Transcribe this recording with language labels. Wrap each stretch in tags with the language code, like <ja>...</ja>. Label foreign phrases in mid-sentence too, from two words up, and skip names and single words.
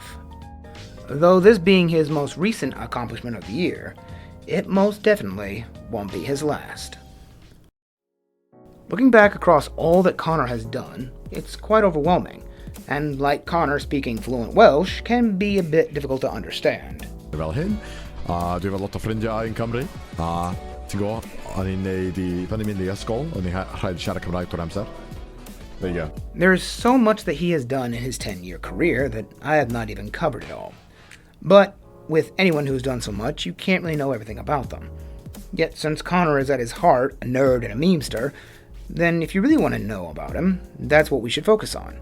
<en>Though this being his most recent accomplishment of the year, it most definitely won't be his last. Looking back across all that Connor has done, it's quite overwhelming. And like Connor, speaking fluent Welsh can be a bit difficult to understand.</en> <cy>Wel hyn, dwi efo lot o ffrindiau yn Cymru, a ti'n gwybod, o'n i'n neud i, pan i'n mynd i ysgol, o'n i'n rhaid siarad Cymraeg trwy'r amser.</cy> <en>There you go. There's so much that he has done in his 10-year career that I have not even covered it all. But with anyone who's done so much, you can't really know everything about them. Yet since Connor is at his heart a nerd and a memester, then if you really want to know about him, that's what we should focus on.</en>